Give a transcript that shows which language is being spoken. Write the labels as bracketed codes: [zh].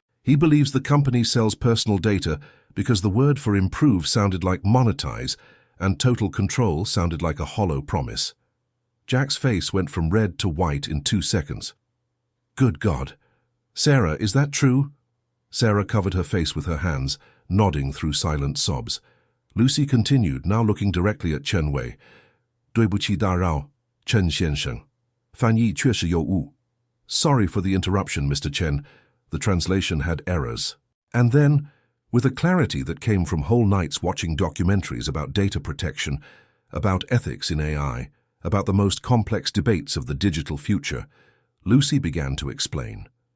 [en] He believes the company sells personal data because the word for improve sounded like monetize, and total control sounded like a hollow promise. Jack's face went from red to white in 2 seconds. Good God. Sarah, is that true? Sarah covered her face with her hands, nodding through silent sobs. Lucy continued, now looking directly at Chen Wei. [zh] 对不起打扰, Chen 先生. 翻译确实有误. [en] Sorry for the interruption, Mr. Chen. The translation had errors. And then, with a clarity that came from whole nights watching documentaries about data protection, about ethics in AI, about the most complex debates of the digital future, Lucy began to explain.